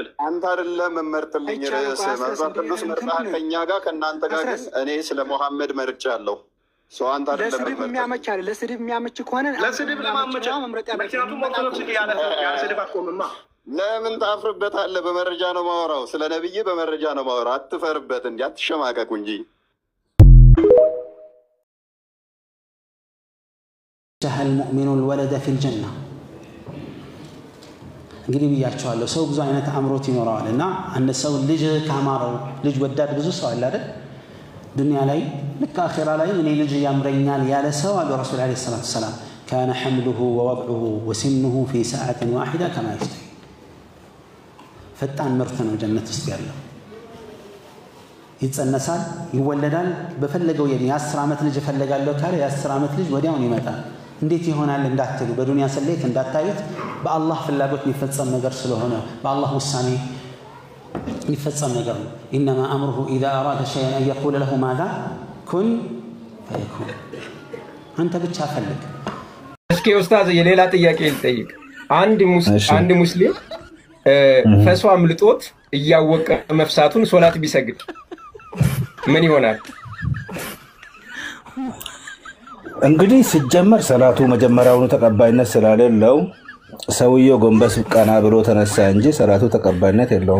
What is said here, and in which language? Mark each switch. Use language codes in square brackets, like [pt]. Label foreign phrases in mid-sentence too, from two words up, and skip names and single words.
[am] አንተ አይደለም መመርጥልኝ ርዕስ መጽሐፍ ቅዱስ መርጣህ ከኛ ጋር ከናንተ ጋር ግን እኔ ስለ መሐመድ መርጫለሁ ሰው አንተ አይደለም ለስድብ የሚያመች አይደል ለስድብ የሚያመች ከሆነ ለስድብ ለማመቻ መምረጥ ያለብን ሞክሮች ያለ ስድብ አቆምማ ለምን ታፍርበታለህ በመረጃ ነው ማወራው ስለ ነብይ በመረጃ ነው ማወራው አትፈርበት እንዴ አትሸማቀቁ እንጂ [ar] جهل المؤمن الولد في الجنة [am] እንግዲህ ብያቸዋለሁ ሰው ብዙ አይነት አምሮት ይኖራልና አንድ ሰው ልጅ ካማረው ልጅ ወዳድ ብዙ ሰው አለ አይደል ዱንያ ላይ ልክ አኺራ ላይ እኔ ልጅ ያምረኛል ያለ ሰው አለ [ar] رسول عليه الصلاة السلام كان حمله ووضعه وسنه في ساعة واحدة كما يشتهي [am] ፈጣን ምርት ነው ጀነት ውስጥ ያለው ይጸነሳል ይወለዳል በፈለገው የ10 ዓመት ልጅ ፈልጋለሁ ካለ የ10 ዓመት ልጅ ወዲያውን ይመጣል እንዴት ይሆናል እንዳትሉ በዱንያ ሰሌት እንዳታዩት በአላህ ፍላጎት የሚፈጸም ነገር ስለሆነ በአላህ ውሳኔ የሚፈጸም ነገር ነው [ar] انما امره اذا اراد شيئا ان يقول له ماذا كن فيكون [am] አንተ ብቻ ፈልግ እስኪ ኡስታዝ የሌላ ጥያቄ ልጠይቅ አንድ ሙስሊም ፈሷ አምልጦት እያወቀ መፍሳቱን ሶላት ቢሰግድ ምን ይሆናል እንግዲህ ሲጀመር ሰላቱ መጀመሪያውኑ ተቀባይነት ስላሌለው ሰውየው ጎንበስ ቀና ብሎ ተነሳ እንጂ ሰላቱ ተቀባይነት የለውም